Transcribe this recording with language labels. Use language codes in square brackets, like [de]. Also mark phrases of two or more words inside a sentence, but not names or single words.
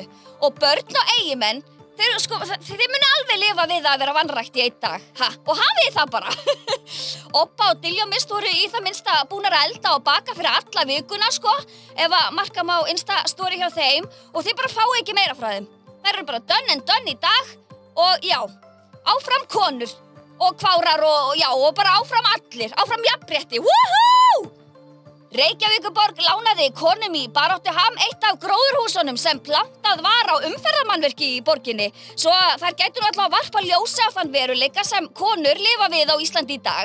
[is] Og börn og eigimenn, þeir munu alveg lifa við að vera vanrækt í einn dag, og hafið það bara. Obba og Diljá Mist voru í það minnsta búnar að elda og baka fyrir alla vikuna, ef að marka má Insta-story hjá þeim og þið bara fáið ekki meira frá þeim. Þær eru bara [en] done and done [is] í dag og já, áfram konur og kvárar og bara áfram allir, áfram jafnrétti, woohoo! Reykjavíkurborg lánaði konum í Baráttuham eitt af gróðurhúsunum sem plantað var á umferðarmannvirki í borginni, svo að þær gætu nú allavega varpa ljósi á þann veruleika sem konur lifa við á Íslandi í dag.